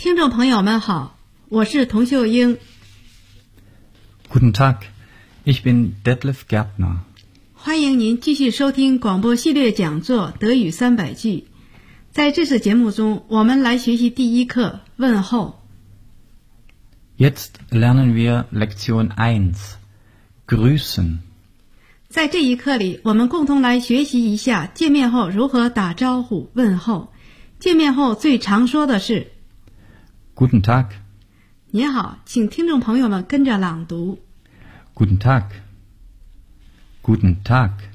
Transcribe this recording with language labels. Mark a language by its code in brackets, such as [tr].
[zh] 朋友们好，我是童秀英。 [de] Guten Tag, ich bin Detlef Gärtner。 [zh] 欢迎您继续收听广播系列讲座《德语三百句》。在这次节目中，我们来学习第一课“问候”。 [de] Jetzt lernen wir Lektion 1, Grüßen。 [zh] 在这一课里，我们共同来学习一下见面后如何打招呼、问候。见面后最常说的是。 [de] Guten Tag. [zh] 你好，请听众朋友们跟着朗读。 [de] Guten Tag. Guten Tag.